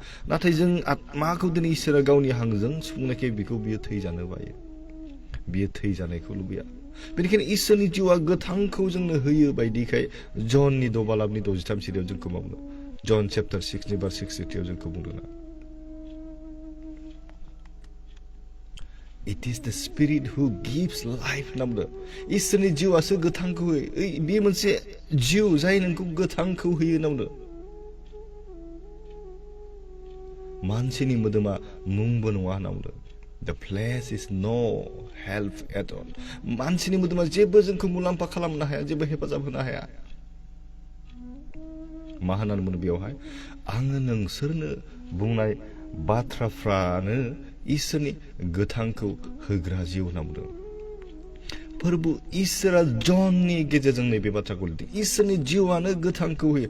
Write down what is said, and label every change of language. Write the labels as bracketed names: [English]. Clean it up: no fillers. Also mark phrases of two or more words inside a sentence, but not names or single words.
[Bodo] नाथाय जों आत्माखौ दिनै इसोरा गावनि हांजों सुफुंनायखाय बेखौ बियो थैजानो बायो, बियो थैजानायखौ लुबैया। बेनिखायनो इसोरनि जिउआ गोथांखौ जोंनो होयो बायदिखाय जननि 2:63 सिरियाव जोंखौ मा बुङो? जन चेप्टार 6 भार्स 63 जोंखौ बुंदों ना, [English] It is the spirit who gives life [Bodo] होनना बुंदों। इसोरनि जिउआसो गोथांखौ होयो। बेयो मोनसे जिउ जाय नोंखौ गोथांखौ होयो होनना बुंदों। मानसिनि मोदोमा मुंबो नङा होनना बुंदों। [English] The flesh is no help at all। [Bodo] मानसिनि मोदोमा जेबो जोंखौ मुलाम्फा खालामनो हाया, जेबो हेफाजाब होनो हाया। मा होननानै बुंदों बेयावहाय? आङो नोंसोरनो बुंनाय बाथ्राफ्रानो इसोरनि गोथांखौ होग्रा जिउ होनना बुंदों। फोरबो इसोरा जननि गेजेरजों नैबे बाथ्राखौ लिरदों, इसोरनि जिउआनो गोथांखौ होयो।